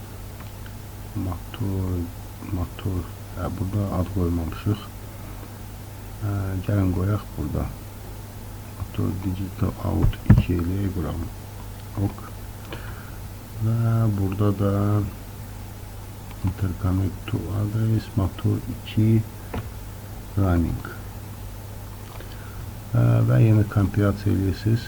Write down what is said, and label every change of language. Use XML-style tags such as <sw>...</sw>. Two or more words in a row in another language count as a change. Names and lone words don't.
<az>Motor burada ad qoymamışıq. Gəlin qoyaq burada. Motor</az> <en>digital out</en> <az>2 eləyək buranı.</az> <en>Ok.</en> <az>Və burada da</az> <en>interconnect to address motor 2 running.</en> <az>Və yeni kompilasiya eləyirsiniz.</az>